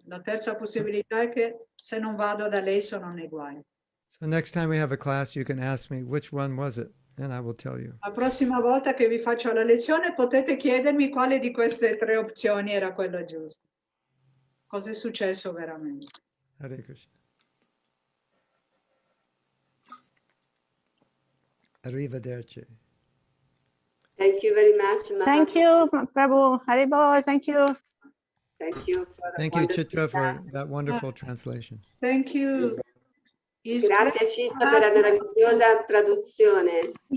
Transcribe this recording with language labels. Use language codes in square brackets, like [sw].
[it] La terza possibilità è che se non vado da lei sono nei guai. [en] So next time we have a class, you can ask me, which one was it? And I will tell you. [it] La prossima volta che vi faccio la lezione potete chiedermi quale di queste tre opzioni era quella giusta. Cosa è successo veramente? [en] Hare Krishna. [it] Arrivederci. [en] Thank you very much, Mahatma. Thank you, Prabhu. Haribol, thank you. Thank you. Thank you, Chitra, for that wonderful translation. Thank you. [it] Grazie Citta per la meravigliosa traduzione.